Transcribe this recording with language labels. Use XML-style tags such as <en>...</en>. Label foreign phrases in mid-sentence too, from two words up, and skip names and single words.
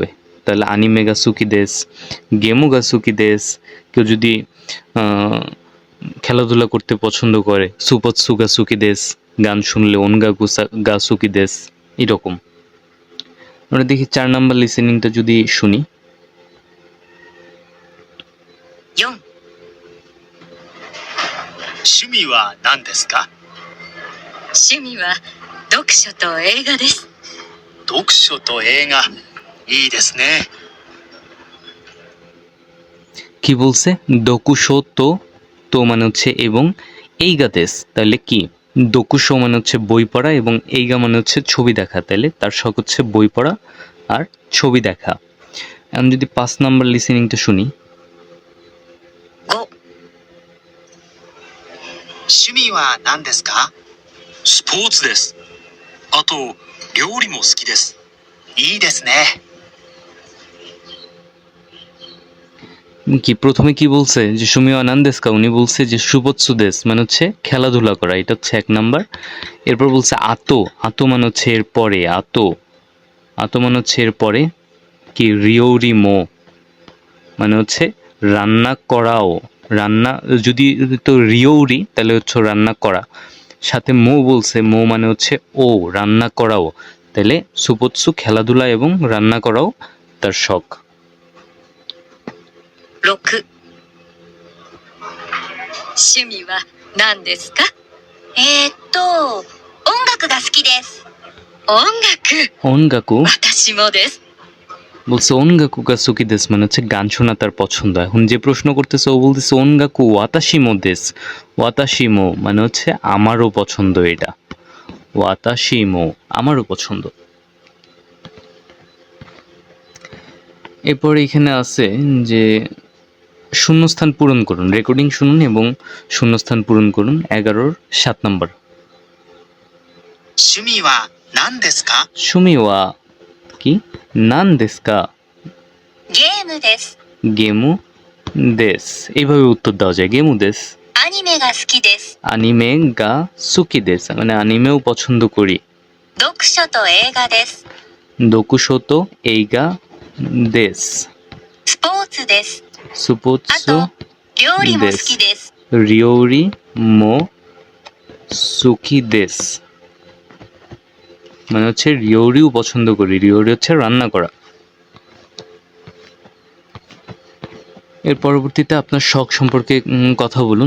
<bn>তাহলে</bn> <ja>アニメが好きです, ゲームが好きです.</ja> <bn>কেউ যদি খেলাধুলা করতে পছন্দ করে,</bn> <ja>スポーツが好きです.</ja> <bn>গান শুনলে</bn> <ja>音楽が好きです.</ja> <bn>এরকম। আমরা দেখি 4 নাম্বার লিসেনিংটা যদি শুনি।</bn> <ja>4、趣味は何ですか？趣味は読書と映画です。読書と映画。いいですね。</ja> <bn>কি বলছে?</bn> <ja>読書と</ja> <bn>মানে হচ্ছে এবং</bn> <ja>映画です,</ja> <bn>তাহলে কি দোকুশো মানে হচ্ছে বই পড়া এবং এইগা মানে হচ্ছে ছবি দেখা। তাহলে তার শখ হচ্ছে বই পড়া আর ছবি দেখা। এখন যদি 5 নাম্বার লিসেনিংটা শুনি।</bn> <ja>5、趣味は何ですか？スポーツです。あと、料理も好きです。いいですね。</ja> <bn>কি প্রথমে কি বলছে যে</bn> <ja>趣味は何ですか,</ja> <bn>উনি বলছে যে</bn> <ja>スポーツです</ja> <bn>মানে হচ্ছে খেলাধুলা করা, এটা হচ্ছে 1 নাম্বার। এরপর বলছে আতো মানে হচ্ছে এর পরে, আতো মানে হচ্ছে এর পরে কি</bn> <ja>料理も</ja> <bn>মানে হচ্ছে রান্না করাও। রান্না যদি তো রিওরি তাহলে হচ্ছে রান্না করা, সাথে মো বলছে, মো মানে হচ্ছে ও রান্না করাও। তাহলে সুপৎসু খেলাধুলা এবং রান্না করাও তার শখ।</bn> <ja>6、趣味は何ですか？音楽が好きです。音楽？ অনগাকু। 私もです。</ja> <bn>বলছে</bn> <ja>音楽が好きです</ja> <bn>মানে হচ্ছে গান শোনা তার পছন্দ। এখন যে প্রশ্ন করতেছে ও বলতেছে</bn> <ja>音楽私もです.</ja> <bn>ওয়াতাশিমো মানে হচ্ছে আমারও পছন্দ এটা। ওয়াতাশিমো আমারও পছন্দ। এরপর এখানে আছে যে শূন্যস্থান পূরণ করুন, রেকর্ডিং শুনুন এবং শূন্যস্থান পূরণ করুন। 11-7 নম্বর।</bn> <ja>趣味は何ですか？趣味は কি 何ですかゲームです。ゲームです,</ja> <bn>এইভাবে উত্তর দেওয়া যায়।</bn> <ja>ゲームです. アニメが好きです。アニメが好きです</ja> <bn>মানে আনিমেও পছন্দ করি।</bn> <ja>読書と映画です。読書と映画です. スポーツです。あ সুপোৎসু と、料理も好きです。料理も好きです</ja> <bn>মানে হচ্ছে রিওরিও পছন্দ করি। রিওরি হচ্ছে রান্না করা। এর পরবর্তীতে আপনার শখ সম্পর্কে কথা বলুন।</bn>